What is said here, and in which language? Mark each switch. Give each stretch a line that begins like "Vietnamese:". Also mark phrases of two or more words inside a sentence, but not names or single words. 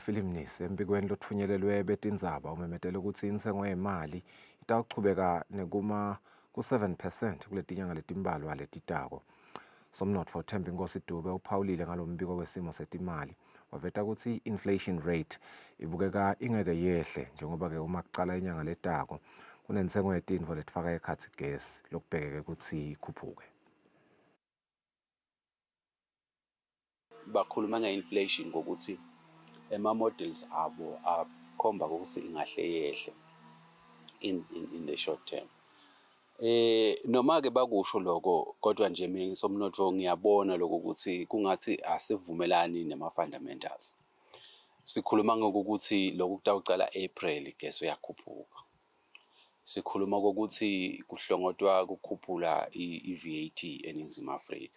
Swati: Philip Mnisi embikweni lothunyelelwe betindzaba umemetele ukuthi insengo yemali itawuchubeka nekuma ku-7% kuletinyanga letimbalwa letitako. Somnotfo Thembi Nkosi Dube uphawulile ngalombiko wesimo setimali waveta ukuthi
English: inflation rate
Swati: ibukeka ingeke yehle njengoba ke uma kucala inyanga letako kunensengo yetintfo letifaka ekhatsi gas lokubhekeke ukuthi ikhuphuke.
Zulu: Bakhuluma nge-inflation ngokuthi ama-models abo akhomba ukuthi ingahle yehle
English: in the short term.
Zulu: Noma-ke bakusho lokho kodwa nje mina ngisomnotho ngiyabona lokho ukuthi kungathi asivumelani nema-fundamentals.
Swati: Sikhuluma ngokuthi lokhu kutawucala April gas uyakhuphuka. Sikhuluma ngokuthi kuhlongotwa kukhuphula i-VAT eNingizimu Afrika.